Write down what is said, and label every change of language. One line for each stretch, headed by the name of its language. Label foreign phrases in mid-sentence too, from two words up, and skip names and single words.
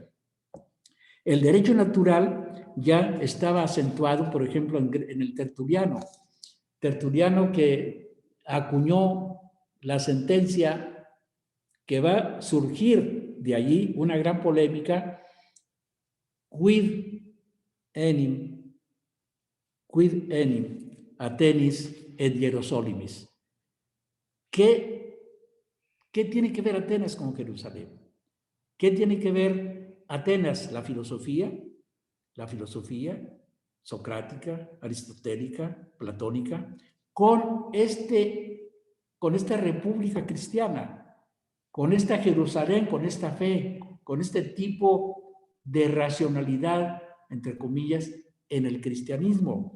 Spanish: El derecho natural ya estaba acentuado, por ejemplo, en el Tertuliano. Tertuliano que acuñó la sentencia que va a surgir de allí una gran polémica,
Latin: quid enim Atenis et Hierosolimis.
Spanish: ¿Qué tiene que ver Atenas con Jerusalén? ¿Qué tiene que ver Atenas? La filosofía socrática, aristotélica, platónica, con esta república cristiana, con esta Jerusalén, con esta fe, con este tipo de racionalidad, entre comillas, en el cristianismo.